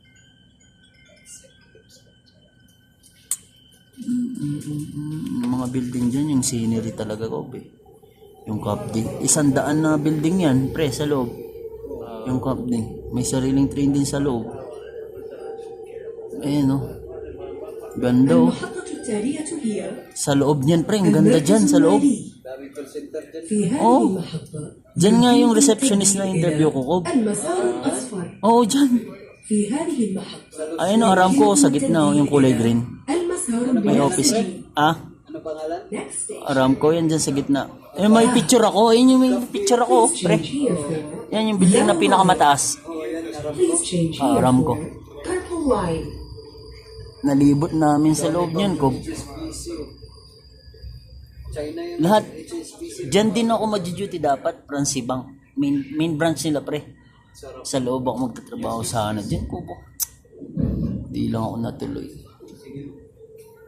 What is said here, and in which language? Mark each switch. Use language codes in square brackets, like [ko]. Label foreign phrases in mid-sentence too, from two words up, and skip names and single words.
[tl] Yung mga building dyan, yung scenery talaga ko eh. Yung Capdi. 100 na building yan, pre, sa loob. Yung Capdi. May sariling train din sa loob. Ayan o. Ganda o. [ar] المحطة التالية هي [tl] Sa loob niyan, pre. Ang ganda dyan sa loob. Daming [en] call center [tl] dyan. [ar] في هذه Oh. المحطة [tl] Dyan nga yung receptionist na interview ko, Kob. [ar] المسار الأصفر. [tl] Oo, dyan. [ar] في هذه المحطة [tl] Ayun o, Aramco sa gitna o, yung kulay green. [ar] المسار [tl] May office. [ar] البنفسجي. Ah, [tl] Ano pangalan? [en] Next station. [tl] Aramco yan dyan sa gitna. Eh, may picture ako. Ayun yung may picture ako, [en] Please [tl] pre. [en] change here for [tl] Yan yung building na pinakamataas. Oh, yan. [en] Please change Ah, here [tl] Aramco. [en] for purple line. [tl] Nalibot namin sa loob niyan, Kob. HSBC. China yung Lahat. HSBC. Diyan din ako mag-duty dapat, Francibang. Main branch nila, pre. Sarap. Sa loob ako magtatrabaho sana. Diyan ko po. Di lang ako natuloy.